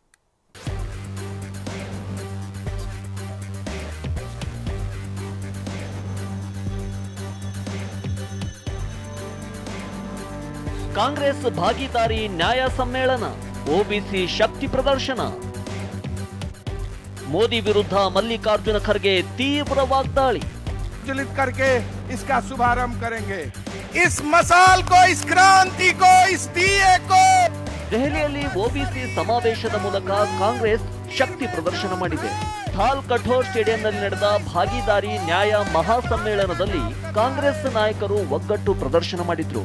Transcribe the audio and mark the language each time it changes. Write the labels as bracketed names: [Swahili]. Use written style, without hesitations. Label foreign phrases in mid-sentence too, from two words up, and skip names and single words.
[Kannada] ಕಾಂಗ್ರೆಸ್ ಭಾಗಿದಾರಿ ನ್ಯಾಯ ಸಮ್ಮೇಳನ, ಒಬಿಸಿ ಶಕ್ತಿ ಪ್ರದರ್ಶನ. ಮೋದಿ ವಿರುದ್ಧ ಮಲ್ಲಿಕಾರ್ಜುನ ಖರ್ಗೆ ತೀವ್ರ ವಾಗ್ದಾಳಿ. [Hindi] प्रज्वलित करके इसका शुभारंभ करेंगे। इस मसाल को, इस क्रांति को, इस दिए को। [Kannada] ದೆಹಲಿಯಲ್ಲಿ ಒಬಿಸಿ ಸಮಾವೇಶದ ಮೂಲಕ ಕಾಂಗ್ರೆಸ್ ಶಕ್ತಿ ಪ್ರದರ್ಶನ ಮಾಡಿದೆ. ಥಾಲ್ ಕಠೋರ್ ಸ್ಟೇಡಿಯಂನಲ್ಲಿ ನಡೆದ ಭಾಗಿದಾರಿ ನ್ಯಾಯ ಮಹಾಸಮ್ಮೇಳನದಲ್ಲಿ ಕಾಂಗ್ರೆಸ್ ನಾಯಕರು ಒಗ್ಗಟ್ಟು ಪ್ರದರ್ಶನ ಮಾಡಿದ್ರು.